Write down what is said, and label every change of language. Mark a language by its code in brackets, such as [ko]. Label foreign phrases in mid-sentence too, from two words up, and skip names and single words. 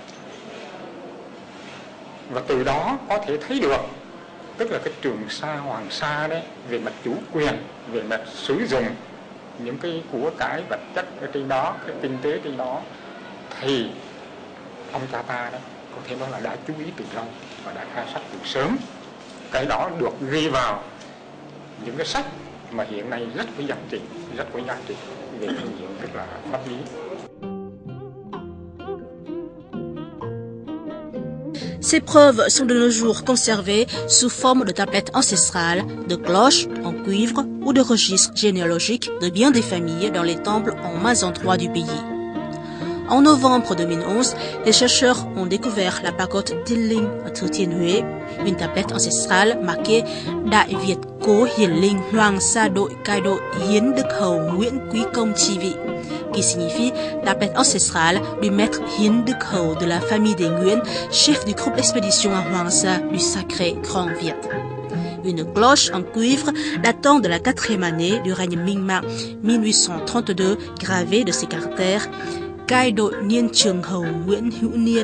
[vi] và từ đó có thể thấy được tức là cái Trường Sa Hoàng Sa đấy, về mặt chủ quyền, về mặt sử dụng những cái của cải vật chất ở trên đó, cái kinh tế trên đó, thì ông cha ta đấy có thể nói là đã chú ý từ lâu và đã khai sách từ sớm. Cái đó được ghi vào những cái sách mà hiện nay rất có giá trị về phương diện tức là pháp lý. [fr] Ces preuves sont de nos jours conservées sous forme de tablettes ancestrales, de cloches en cuivre ou de registres généalogiques de bien des familles dans les temples en mains endroits du pays. En novembre 2011, les chercheurs ont découvert la pagode Dilling ở Thừa Thiên Huế, une tablette ancestrale marquée [vi] Đại Việt Cố Hiển Linh Hoàng Sa Đội Cai Đội Hiến Đức Hầu Nguyễn Quý Công Chi Vị, [fr] qui signifie tablette ancestrale du maître Hiến Đức Hầu de la famille des Nguyen, chef du groupe d'expédition à Hoàng Sa du Sacré Grand Viet. Une cloche en cuivre datant de la 4e année du règne Minh-Mạng 1832 gravée de ces caractères [vi] Cai Đội Niên Trường Hầu Nguyễn Hữu Niên.